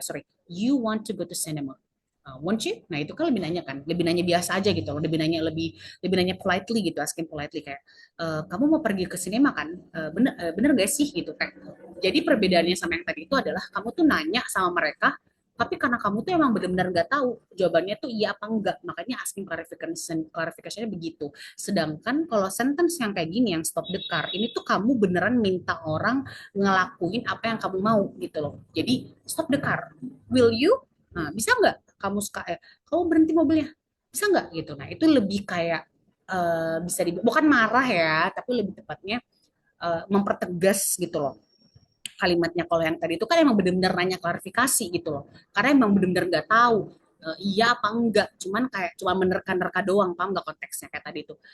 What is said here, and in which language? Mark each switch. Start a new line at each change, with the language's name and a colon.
English: Sorry, you want to go to cinema. Want you?
Indonesian: Nah itu kan lebih nanya kan, lebih nanya biasa aja gitu, lebih nanya politely gitu,
English: asking politely
Indonesian: kayak, kamu mau pergi ke sinema kan? Bener gak sih gitu kan? Jadi perbedaannya sama yang tadi itu adalah kamu tuh nanya sama mereka, tapi karena kamu tuh emang benar-benar nggak tahu jawabannya tuh iya apa enggak, makanya
English: asking clarification
Indonesian: begitu. Sedangkan kalau sentence yang kayak gini, yang
English: stop the car,
Indonesian: ini tuh kamu beneran minta orang ngelakuin apa yang kamu mau gitu loh.
English: Jadi stop the car, will you?
Indonesian: Nah, bisa nggak kamu kamu berhenti mobilnya? Bisa nggak gitu? Nah, itu lebih kayak bisa bukan marah ya, tapi lebih tepatnya mempertegas gitu loh kalimatnya. Kalau yang tadi itu kan emang bener-bener nanya klarifikasi gitu loh, karena emang bener-bener nggak tahu iya apa enggak, cuman kayak cuma menerka-nerka doang, paham nggak konteksnya kayak tadi itu.